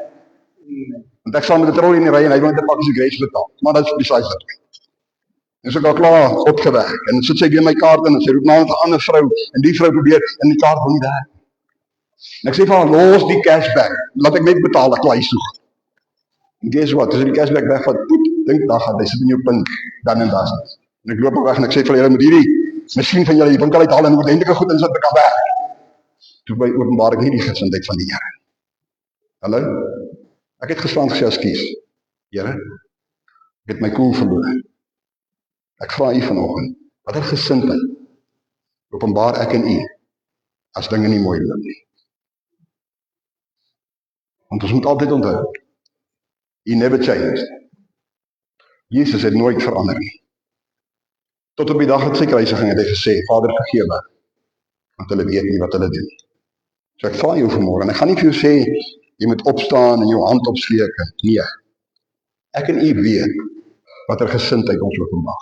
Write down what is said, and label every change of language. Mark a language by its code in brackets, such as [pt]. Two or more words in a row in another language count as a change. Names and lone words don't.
[af] Want ek staan met 'n trolley in die ry en hy wil net 'n pakkie sigarette betaal. Maar dit is besides dit. En so ek al klaar opgewerk. En dan sit sy weer my kaart in en sy roep na 'n ander vrou. En die vrou probeer en die kaart wil nie werk. En ek sê vir haar, los die cashback. Laat ek net betaal, ek klaar soeg. En [en] guess what, [af] as die cashback wegvat, dink daar gaan, hy sit in jou punt, dan en daar. En ek loop al weg en ek sê vir julle, moet hierdie masjien van julle die winkel uithaal en oordentlike goed insit, ek kan werk. Toe by openbaar ek nie die gesindheid van die Here. Hallo? Ek het gestaan gesê, ekskuus, Here, ek het my koel verloor. Ek vra u vanoggend, watter gesindheid openbaar ek in u, as dinge nie mooi loop nie. Want ons moet altyd onthou, [en] he never changed. [af] Jesus het nooit verander nie. Tot op die dag van sy kruisiging het hy gesê, Vader vergewe, want hulle weet nie wat hulle doen. So ek vra jou vanmôre, en ek gaan nie vir jou sê, jy moet opstaan en jou hand opsteek, nee. Ek en u weet, wat gesindheid ons openbaar.